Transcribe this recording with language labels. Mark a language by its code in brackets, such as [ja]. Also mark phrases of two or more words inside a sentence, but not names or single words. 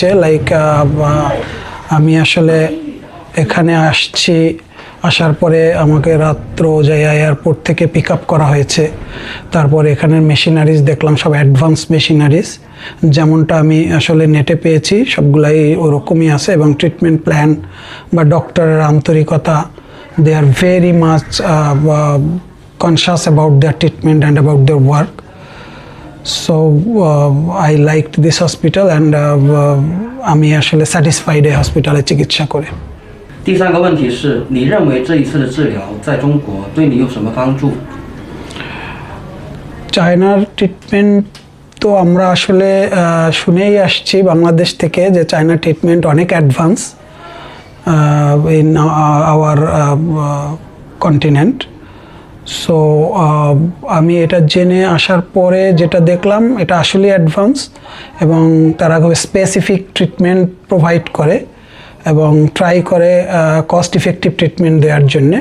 [bn] লাইক আমি আসলে এখানে আসার পরে আমাকে রাত্র জায়গা এয়ারপোর্ট থেকে [en] pick up [bn] করা হয়েছে। তারপর এখানের মেশিনারিজ দেখলাম, সব [en] advance machineries, [bn] যেমনটা আমি আসলে নেটে পেয়েছি সবগুলাই ওরকমই আছে। এবং [en] treatment plan [bn] বা ডক্টরের আন্তরিকতা, [en] they are very much conscious about their treatment and about their work. so I liked this hospital and [bn] আমি আসলে স্যাটিসফাইড এই হসপিটালে চিকিৎসা করে। [zh] 第三个问题是，你认为这一次的治疗在中国对你有什么帮助？ [bn] চায়নার ট্রিটমেন্ট তো আমরা আসলে শুনেই আসছি বাংলাদেশ থেকে যে চায়নার ট্রিটমেন্ট অনেক [en] advance in our continent. [bn] সো আমি এটা জেনে আসার পরে যেটা দেখলাম এটা আসলে অ্যাডভান্স এবং তারা খুব [en] specific treatment provide [bn] করে এবং ট্রাই করে [en] cost effective treatment [bn] দেওয়ার জন্যে।